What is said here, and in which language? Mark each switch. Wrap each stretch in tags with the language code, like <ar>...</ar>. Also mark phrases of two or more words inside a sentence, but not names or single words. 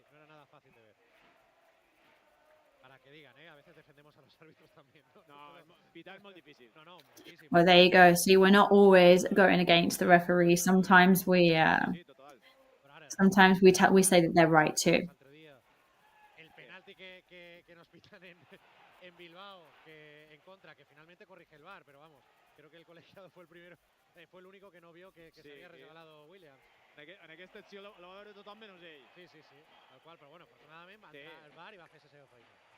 <en>Well, there you go. See, we're not always going against the referee. Sometimes we say that they're right too.</en> <ca>En aquesta acció la va veure tothom menys ell. Sí, tal qual, però bueno, afortunadament va entrar al bar i va fer la seva feina.</ca>